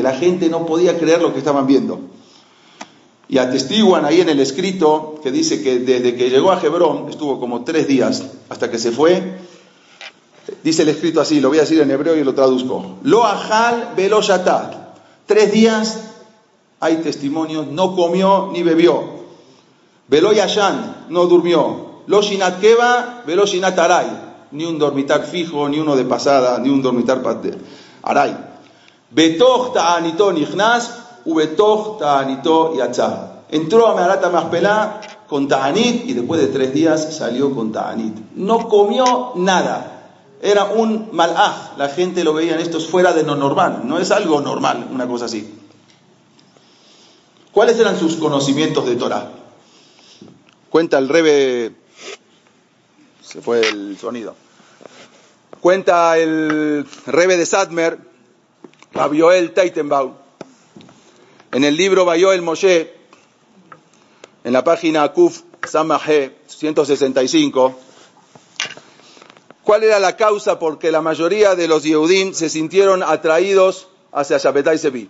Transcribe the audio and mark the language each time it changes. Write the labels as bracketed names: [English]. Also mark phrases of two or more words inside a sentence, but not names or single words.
[Spanish] La gente no podía creer lo que estaban viendo. Y atestiguan ahí en el escrito que dice que desde que llegó a Hebrón, estuvo como 3 días hasta que se fue. Dice el escrito así, lo voy a decir en hebreo y lo traduzco. [Hebrew] לא אכל ולא שתה. [Spanish] 3 días, hay testimonios, no comió ni bebió. [Hebrew] ולא ישן, [Spanish] no durmió. [Hebrew] לא שינת קבע, ולא שינת עראי. [Spanish] Ni un dormitar fijo, ni uno de pasada, ni un dormitar aray. [Hebrew] בתוך תעניתו נכנס, ובתוך תעניתו יצא. [Spanish] Entró a Me'arat HaMachpelah con ta'anit y después de 3 días salió con ta'anit. No comió nada. Era un malaj, la gente lo veía en esto fuera de lo normal, no es algo normal, una cosa así. ¿Cuáles eran sus conocimientos de Torah? Cuenta el Rebbe, se fue el sonido, cuenta el Rebbe de Satmer, Rabbi Yoel Teitelbaum, en el libro Vayoel Moshe, en la página Kuf Samahé 165, ¿cuál era la causa por que la mayoría de los Yehudim se sintieron atraídos hacia Shabbatai Zevi?